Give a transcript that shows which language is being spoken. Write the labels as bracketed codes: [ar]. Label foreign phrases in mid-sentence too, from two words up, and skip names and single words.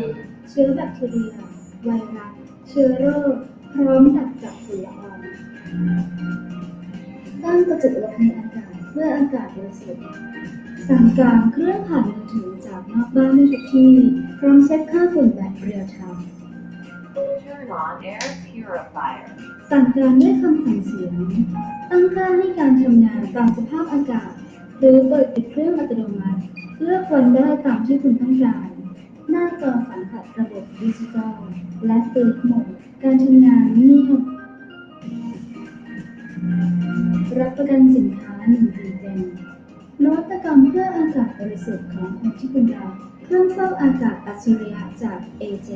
[th] เชื้อแบคทีเรีย ไวรัส เชื้อโรค พร้อมดักจับฝุ่นละอองตั้งกระจุกลมในอากาศเพื่ออากาศบริสุทธิ์สั่งการเครื่องผ่านมือถือจากนอกบ้านได้ทุกที่พร้อมเช็คค่าฝุ่นแบบเรียลไทม์ [en] Turn on air purifier. [th] สั่งการด้วยคำสั่งเสียง ตั้งค่าให้การทำงานตามสภาพอากาศ หรือเปิดปิดเครื่องอัตโนมัติเลือกวันได้ตามที่คุณต้องการ หน้าจอสัมผัสระบบดิจิทัลและเปิดโหมดการทำงานเงียบรับประกันสินค้า1 ปีเต็มนวัตกรรมเพื่ออากาศบริสุทธิ์ของคนที่คุณรักเครื่องฟอกอากาศอัจฉริยะจาก AJ